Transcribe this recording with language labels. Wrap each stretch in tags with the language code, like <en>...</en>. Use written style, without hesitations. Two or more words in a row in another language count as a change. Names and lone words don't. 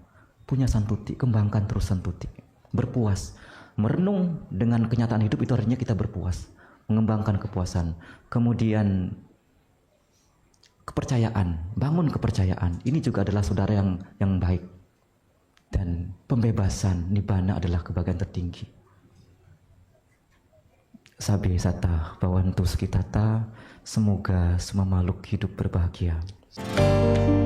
<id>Punya santuti, kembangkan terus santuti. Berpuas, merenung dengan kenyataan hidup itu artinya kita berpuas, mengembangkan kepuasan. Kemudian kepercayaan, bangun kepercayaan. Ini juga adalah saudara yang baik. Dan pembebasan, nibbana adalah kebahagiaan tertinggi.</id> <pi>Sabe sata, bawantu sekitata,</pi> <id>semoga semua makhluk hidup berbahagia.</id>